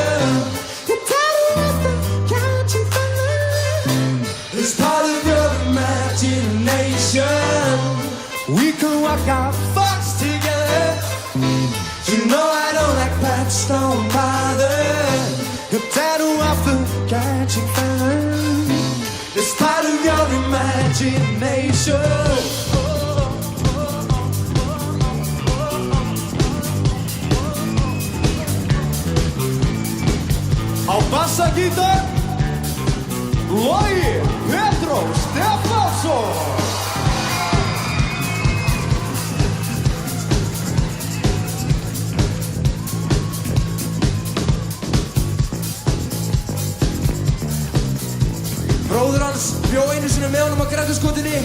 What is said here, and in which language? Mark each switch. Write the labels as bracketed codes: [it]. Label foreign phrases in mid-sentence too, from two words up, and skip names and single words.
[en] Your tattoo off the catching fella is part of your imagination. We can walk our thoughts together. You know I don't like pets, don't bother. Your tattoo off the catching fella is part of your imagination. [is] Á bassagítar, Logi Petró Stefánsson. Bróður hans bjó einu sinni með honum á Grettisgötunni.